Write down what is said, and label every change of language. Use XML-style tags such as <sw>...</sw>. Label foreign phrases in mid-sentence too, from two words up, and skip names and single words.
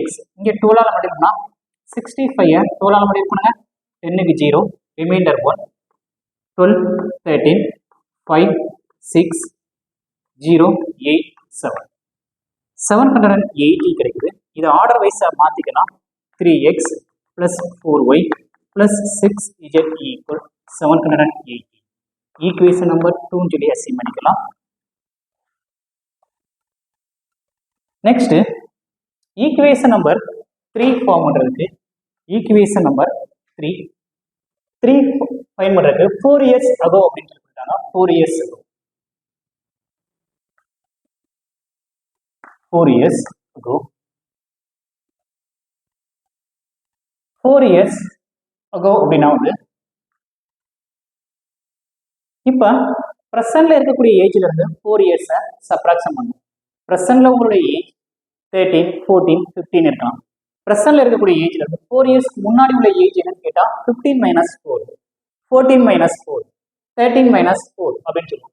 <ta>இங்கே 12ஆல மல்டிப்ளை பண்ணா 65 12ஆல மல்டிப்ளை பண்ணுங்க, 10க்கு 0, ரிமைண்டர் 1, 12 13 5 6 0 8 7 780 கிடைக்குது. இது</ta> <en>order wise</en> <ta>மாத்திக்கலாம்.</ta> <en>3x plus 4y plus 6z equal 780. equation number</en> <ta>2 சொல்லி அசைன் பண்ணிக்கலாம். நெக்ஸ்ட்</ta> <en>equation number</en> <ta>3 ஃபார்ம் பண்றதுக்கு,</ta> <en>equation number</en> <ta>3 ஃபைன் பண்றதுக்கு</ta> <en>4 years ago</en> <ta>அப்படின்னு சொல்லிட்டாங்க.</ta> <en>4 years ago, 4 years ago, 4 years ago</en> <ta>அப்படின்னா வந்து இப்போ ப்ரெசன்ட்ல இருக்கக்கூடிய ஏஜ்ல இருந்து 4</ta> <en>years subtraction</en> <ta>பண்ணும். ப்ரெசன்ட்ல உங்களுடைய ஏஜ் 13 14 15 இருக்கலாம். ப்ரெசன்ட்ல இருக்கக்கூடிய ஏஜ்ல இருந்து 4 இயர்ஸ்க்கு முன்னாடி உள்ள ஏஜ் என்னன்னு கேட்டா 15 minus 4, 14 minus 4, 13 minus 4 அப்படின்னு சொல்லுவோம்.</ta>